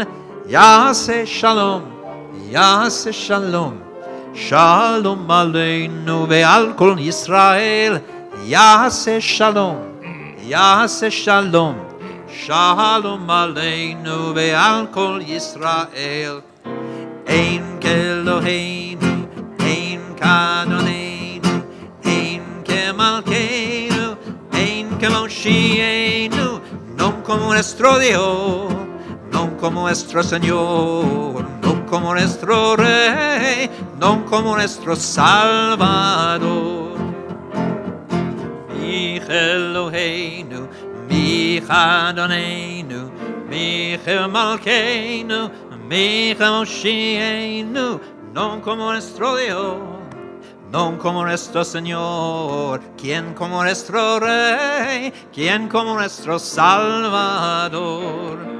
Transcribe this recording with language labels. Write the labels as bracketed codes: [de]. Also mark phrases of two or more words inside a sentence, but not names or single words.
[he] יעשה שלום, שלום עלינו ועל כל ישראל. יעשה שלום, שלום עלינו ועל כל ישראל. אין כאלהינו, אין כאדונינו, אין כמלכנו, אין כמושיענו, [lad] non como nuestro Dios. Non como nuestro Señor, non como nuestro Rey, non como nuestro Salvador. [he] מי אלהינו, מי אדונינו, מי מלכנו, מי מושיענו, [lad] non como nuestro Dios, non como nuestro Señor, quien como nuestro Rey, quien como nuestro Salvador.